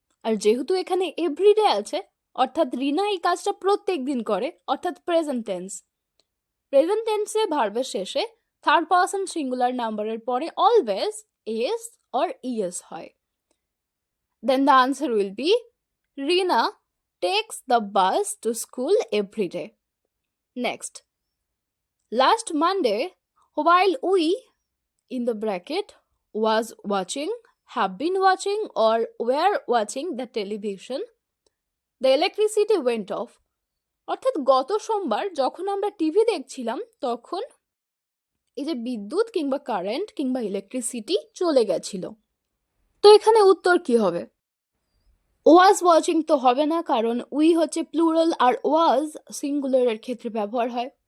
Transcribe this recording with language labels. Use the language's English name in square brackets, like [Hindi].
[Bangla] আর যেহেতু এখানে এভরিডে আছে অর্থাৎ রিনা এই কাজটা প্রত্যেক দিন করে অর্থাৎ প্রেজেন্ট টেন্সে ভার্বের শেষে থার্ড পার্সন সিঙ্গুলার নাম্বারের পরে [English] always S or ES [Bangla] হয়। [English] Then the answer will be Rina takes the bus to school every day. Next, last Monday, while we, in the bracket, was watching, have been watching, or were watching the television, the electricity went off. [Bangla] অর্থাৎ গত সোমবার যখন আমরা TV দেখছিলাম তখন এই যে বিদ্যুৎ কিংবা কারেন্ট কিংবা ইলেকট্রিসিটি চলে গেছিল। তো এখানে উত্তর কি হবে? [English] was watching [Bangla] তো হবে না, কারণ উই হচ্ছে প্লুরাল আর ওয়াজ সিঙ্গুলারের ক্ষেত্রে ব্যবহার হয়।